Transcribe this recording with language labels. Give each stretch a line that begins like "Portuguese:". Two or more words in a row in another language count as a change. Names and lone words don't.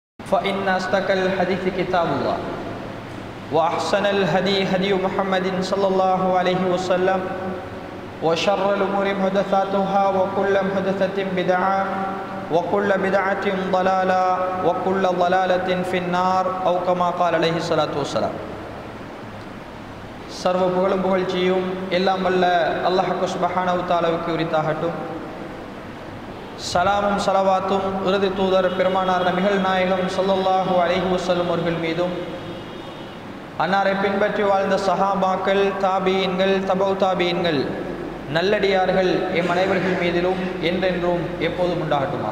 Arabic: فإن أصدق الحديث كتاب الله وأحسن الهدي هدي محمد صلى الله عليه وسلم وشر الأمور محدثاتها وكل محدثة بدعة وكل بدعة ضلالة وكل ضلالة في النار أو كما قال عليه الصلاة والسلام.
Tamil: சர்வ புகழும் புகழ்ச்சியும் எல்லாம் வல்ல
Arabic: الله سبحانه وتعالى
Tamil: உரித்தாகட்டும். சலாமும் சலவாத்தும் இறுதி தூதர் பெருமானார் நபிகள் நாயகம்
Arabic: صلى الله عليه وسلم
Tamil: அவர்கள் மீதும், அன்னாரை பின்பற்றி வாழ்ந்த சஹாபாக்கள், தாபீன்கள், தபௌ தாபீன்கள், நல்லடியார்கள் எம் அனைவர்கள் மீதிலும் என்றென்றும் எப்போதும் உண்டாகட்டுமா.